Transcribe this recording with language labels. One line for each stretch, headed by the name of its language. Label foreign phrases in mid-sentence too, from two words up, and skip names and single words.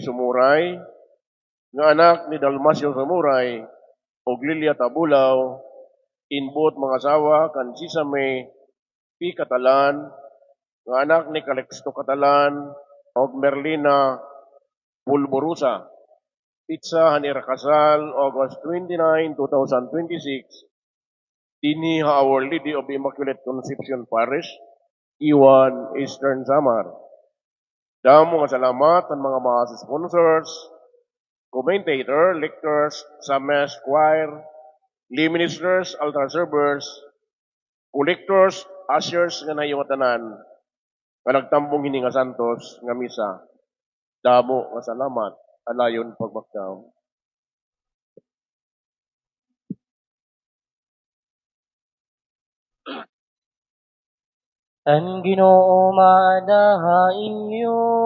Waray: Sumuray, nga anak ni Dalmasio Sumuray o Lilia Tabulaw, inbot mga asawa kan Sisame P. Catalan, nga anak ni Calixto Catalan o Merlina Pulborusa. Pitsa Hanira Kasal, August 29, 2026, Dini Our Lady of the Immaculate Conception Parish, Iwan, Eastern Samar. Damo nga salamat ang mga sponsors,
English: commentator, lectors, psalmist, choir, lay ministers, altar servers, collectors, ushers
Waray: nga nayo nga tanan, nga nagtambong hini nga santos nga misa, damo nga salamat, alayon pagbaktaw. Ang Ginoo maadaha inyo.